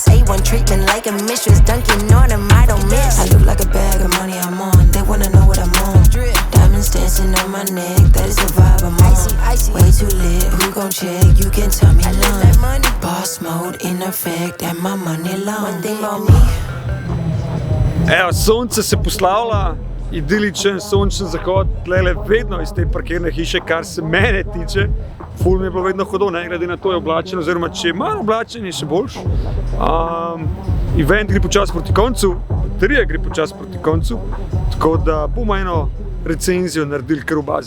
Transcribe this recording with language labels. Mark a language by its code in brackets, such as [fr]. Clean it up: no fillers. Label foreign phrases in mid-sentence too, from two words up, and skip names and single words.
[en] A1 treatment like a mistress, dunking on them, I don't miss. I look like a bag of money I'm on, they wanna know what I'm on. Diamonds dancing on my neck, that is the vibe I'm on. Way too lit, who gon' check, you can tell me none. Boss mode in effect, and my money long. One thing about me. [sl] Evo, sonce se poslavlja, idiličen sončen zahod, tlele vedno iz te parkirne hiše, kar se mene tiče. Ful mi je bilo vedno hudo, ne glede na to je oblačen, oziroma če je malo oblačen, je še boljš. Event gre počas proti koncu, baterija gre počas proti koncu, tako da bomo eno recenzijo naredili kar v bazi.